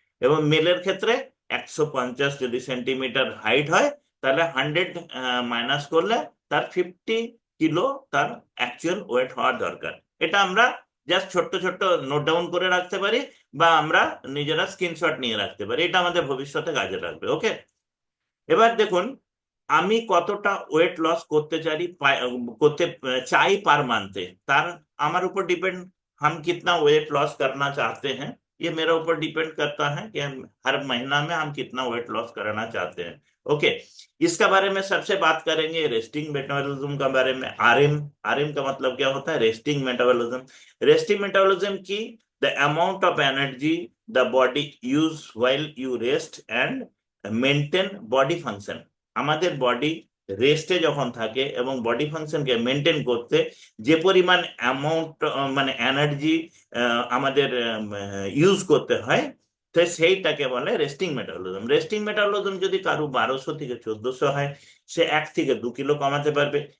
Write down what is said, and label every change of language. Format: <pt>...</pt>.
<bn>এবং মেলের ক্ষেত্রে 150 যদি সেন্টিমিটার হাইট হয়, তাহলে 100 মাইনাস করলে তার 50 কিলো তার অ্যাকচুয়াল ওয়েট হওয়া দরকার। এটা আমরা জাস্ট ছোট্ট ছোট্ট নোট ডাউন করে রাখতে পারি, বা আমরা নিজেরা স্ক্রিনশট নিয়ে রাখতে পারি, এটা আমাদের ভবিষ্যতে কাজে লাগবে। ওকে, এবার দেখুন, আমি কতটা ওয়েট লস করতে চাই</bn> <hi>করতে চাই पर मंथ, तार हमारे ऊपर डिपेंड, हम कितना वेट लॉस करना चाहते हैं, ये मेरे ऊपर डिपेंड करता है कि हम हर महीना में हम कितना वेट लॉस करना चाहते हैं। ओके, इसका बारे में सबसे बात करेंगे रेस्टिंग मेटाबॉलिज्म का बारे में। आरएम, आरएम का मतलब क्या होता है, रेस्टिंग मेटाबॉलिज्म। रेस्टिंग मेटाबॉलिज्म की</hi> <en>the amount of energy the body use while you rest and</en> <bn>maintain body function. আমাদের বডি রেস্টে যখন থাকে এবং বডি ফাংশনকে মেনটেন করতে যে পরিমাণ অ্যামাউন্ট মানে এনার্জি আমাদের ইউজ করতে হয়, তো সেইটাকে বলে রেস্টিং মেটাবলিজম। রেস্টিং মেটাবলিজম যদি কারো 1200 থেকে 1400 হয়, সে 1 থেকে 2 কিলো কমাতে পারবে।</bn>